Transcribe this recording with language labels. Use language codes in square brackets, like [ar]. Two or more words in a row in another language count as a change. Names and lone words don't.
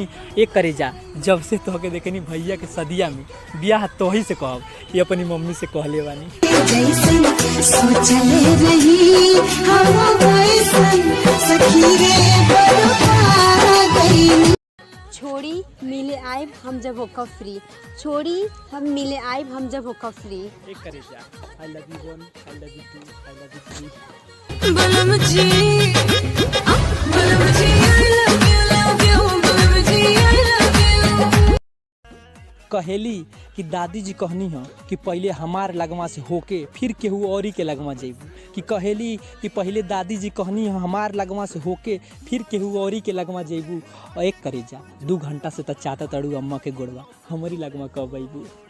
[bho] एक करेजा, जब से तोहके देखनी भैया के सदिया में, ब्याह तोही से कहब, ये अपनी मम्मी से कहले बानी। सोचले रही हवा वैसन सखी रे बरपा गई। छोड़ी मिले आइब हम जब होकर फ्री, छोड़ी हम मिले आइब हम जब होकर फ्री। एक करेजा, [en] I love you 1, I love you 2, I love you 3. [bho] बलम जी, बलम जी, [en] I love you, [bho] बलम जी, [en] I love you। [bho] कहेली कि दादी जी कहनी है कि पहले हमार लगमा से होके फिर केहू औरी के लगमा जइबू। कि कहेली कि पहले दादी जी कहनी है हमार लगमा से होके फिर केहू औरी के लगमा जइबू। और एक करेजा, 2 घंटा से तो चाहता तड़ू अम्मा के गोड़वा, हमारी लगमा कब अइबू।